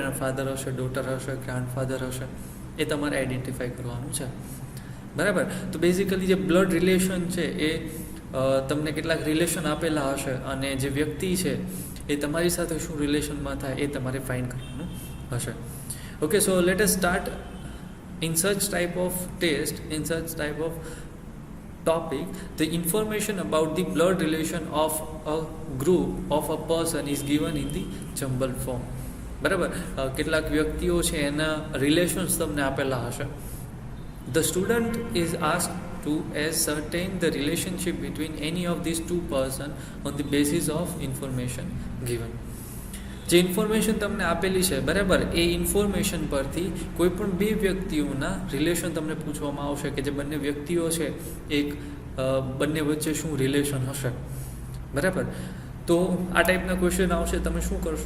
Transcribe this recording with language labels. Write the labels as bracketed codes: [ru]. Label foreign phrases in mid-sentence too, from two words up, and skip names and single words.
[gu] એના ફાધર હશે, ડોટર હશે, ગ્રાન્ડફાધર હશે, એ તમારે આઈડેન્ટિફાઈ કરવાનું છે, બરાબર. તો બેઝિકલી જે [en] blood relation [gu] છે એ તમને કેટલાક રિલેશન આપેલા હશે અને જે વ્યક્તિ છે એ તમારી સાથે શું રિલેશનમાં થાય એ તમારે ફાઇન્ડ કરવાનું હશે. [en] okay, so let us start. In such type of test, in such type of topic, the information about the blood relation of a group of a person is given in the jumbled form, [gu] બરાબર. કેટલાક વ્યક્તિઓ છે એના રિલેશન્સ તમને આપેલા હશે. [en] The student is asked to ascertain the relationship between any of these two persons on the basis of information given. [gu] જે ઇન્ફોર્મેશન તમને આપેલી છે, બરાબર, એ ઇન્ફોર્મેશન પરથી કોઈ પણ બે વ્યક્તિઓના રિલેશન તમને પૂછવામાં આવશે કે જે બંને વ્યક્તિઓ છે બંને વચ્ચે શું રિલેશન હશે, બરાબર. તો આ [en] typeના question [gu] આવશે. તમે શું કરશો?